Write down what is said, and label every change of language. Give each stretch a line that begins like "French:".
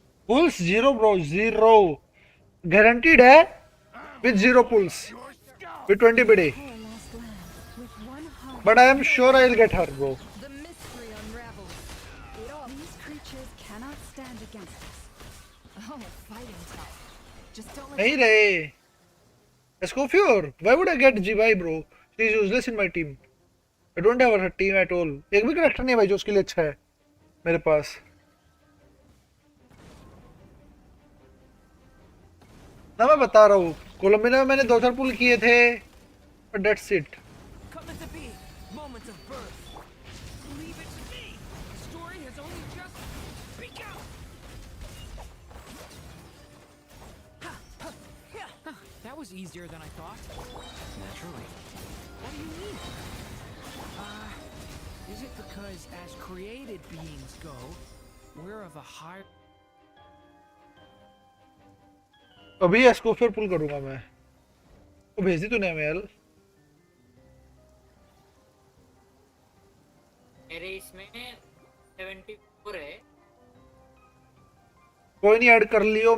Hindi: Pools 0 bro, 0 guaranteed है with 0 pools with 20 BD, but I am sure I'll get her bro.
English: These creatures cannot stand against us. Oh, fighting tough. Just don't let
Hindi: नहीं रहे Escoffier, why would I get GY bro?
English: She is useless in my team. I don't have her team at all.
Hindi: एक भी character नहीं है भाई जो उसके लिए अच्छा है मेरे पास। ना मैं बता रहा हूँ कोलंबिया में मैंने 2-4 पुल किए थे, but that's it.
English: That was easier than I thought. Naturally. What do you mean? Is it because as created beings go, we're of a higher...
Hindi: अभी एस्कोफियर पुल करूंगा मैं। वो भेज दी तूने मेल? मेरे इसमें 74 है। कोई नहीं, ऐड कर लियो।